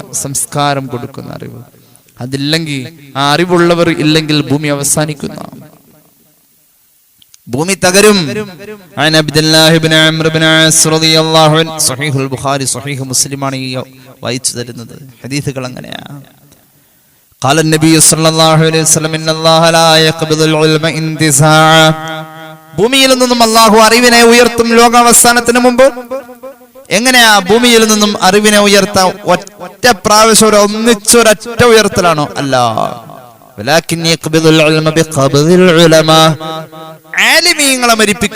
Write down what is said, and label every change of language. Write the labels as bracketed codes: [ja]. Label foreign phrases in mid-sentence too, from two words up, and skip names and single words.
[ml] സംസ്കാരം കൊടുക്കുന്ന അറിവ് അതില്ലെങ്കിൽ, ആ അറിവുള്ളവർ ഇല്ലെങ്കിൽ ഭൂമി അവസാനിക്കുന്ന, ഭൂമി തകരും. സ്വഹീഹുൽ ബുഖാരി സ്വഹീഹ് മുസ്ലിമാണ് ഈ വായിച്ചു തരുന്നത്. ഹദീസുകൾ അങ്ങനെയാ. [ar] قال النبي صلى الله عليه وسلم ان الله لا يقبض العلم انتزاعا. [ml] ഭൂമിയിൽ നിന്നും അല്ലാഹു അറിവിനെ ഉയർത്തും ലോകാവസാനത്തിന് മുമ്പ്. എങ്ങനെയാ ഭൂമിയിൽ നിന്നും അറിവിനെ ഉയർത്താം? ഒറ്റ പ്രാവശ്യം ഒന്നിച്ചൊരൊറ്റ ഉയർത്തലാണോ? അല്ല. ആലിമീങ്ങളെ മരിപ്പിക്കും.